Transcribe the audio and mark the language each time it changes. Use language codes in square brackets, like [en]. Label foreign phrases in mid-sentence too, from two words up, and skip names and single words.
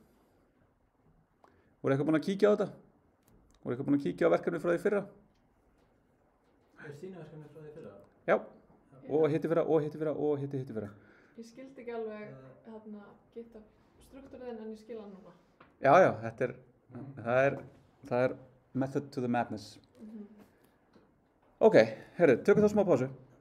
[is] Voru eitthvað búin að kíkja á þetta? Voru eitthvað búin að kíkja á verkefni frá því fyrra? Þínu verkefni frá því fyrra? Já, og hitti fyrra. Ég skildi ekki alveg GitHub struktúrinn en ég skil hann núna. Já, það er [en] method to the madness. [is] Ok, herru, tökum þá smá pásu.